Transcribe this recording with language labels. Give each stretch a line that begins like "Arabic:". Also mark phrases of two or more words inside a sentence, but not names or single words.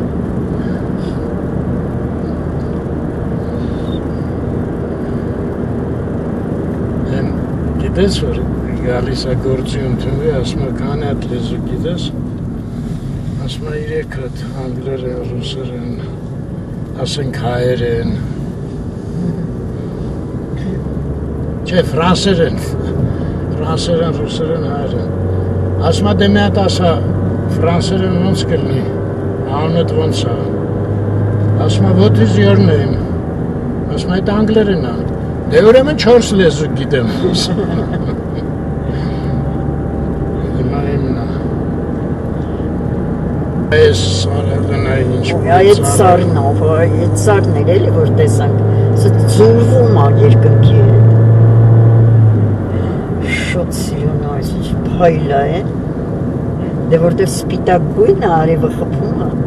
Armenian: Գիտես, որ գալիս է գործի ընդունվի, ասում է քանի հատ լեզու գիտես, ասում է 3 հատ անգլերեն, ռուսերեն, ասենք հայերեն, չէ, ֆրանսերեն, ռուսերեն, հայերեն, ասում է դե մի հատ ասա ֆրանսերեն ոնց կլնի, անունդ ոնց է, ասում է
English: what is your name,
Armenian: ասում է այդ անգլերեն է, դե ուրեմն 4 լեզու գիտեմ։ Հիմա իմնա։ Այս սարերն է ինչ։ Այդ սարն ով, այդ սարն էր էլի որ տեսանք, սա ձուլվում է երկնքի։ Շոտ սիրուն այս փայլա է։ Դե որտեղ սպիտակ գույնը արևը խփում է։